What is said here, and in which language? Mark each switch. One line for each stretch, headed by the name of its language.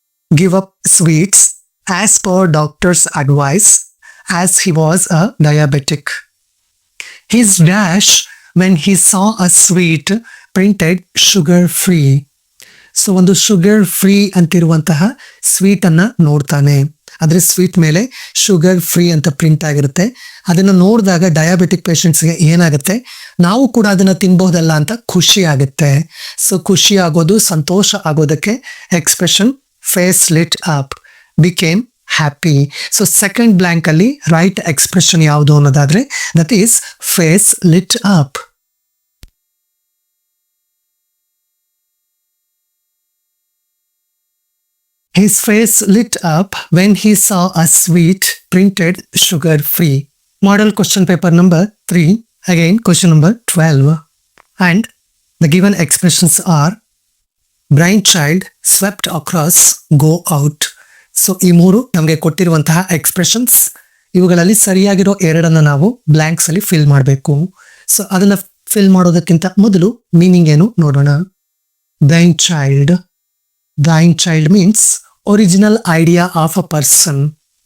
English: Give up sweets as per doctor's advice as he was a diabetic. His dash when he saw a sweet printed sugar free.
Kannada: So ಒಂದು sugar free ಅಂತಿರುವಂತಹ sweet ಅನ್ನ ನೋಡ್ತಾನೆ. ಆದ್ರೆ sweet ಮೇಲೆ sugar free ಅಂತ print ಆಗಿರುತ್ತೆ. ಅದನ್ನ ನೋಡಿದಾಗ diabetic ಪೇಷಂಟ್ಸ್ಗೆ ಏನಾಗುತ್ತೆ, ನಾವು ಕೂಡ ಅದನ್ನ ತಿನ್ಬಹುದಲ್ಲ ಅಂತ ಖುಷಿ ಆಗುತ್ತೆ.
English: so
Kannada: ಖುಷಿ ಆಗೋದು, ಸಂತೋಷ ಆಗೋದಕ್ಕೆ
English: Expression face lit up, became happy. So second blank ಅಲ್ಲಿ right expression
Kannada: ಯಾವುದು ಅನ್ನೋದಾದ್ರೆ
English: That is face lit up. His face lit up when he saw a sweet printed sugar free. Model question paper number 3, again question number 12. And the given expressions are brainchild, swept across, go out.
Kannada: So ಈ ಮೂರು ನಮಗೆ ಕೊಟ್ಟಿರುವಂತಹ expressions. ಇವುಗಳಲ್ಲಿ ಸರಿಯಾಗಿರೋ ಎರಡನ್ನ ನಾವು blanks ಅಲ್ಲಿ fill ಮಾಡಬೇಕು. So ಅದನ್ನ ಫಿಲ್ ಮಾಡೋದಕ್ಕಿಂತ ಮೊದಲು ಮೀನಿಂಗ್ ಏನು ನೋಡೋಣ. Brain child.
English: Brainchild means original idea of a person.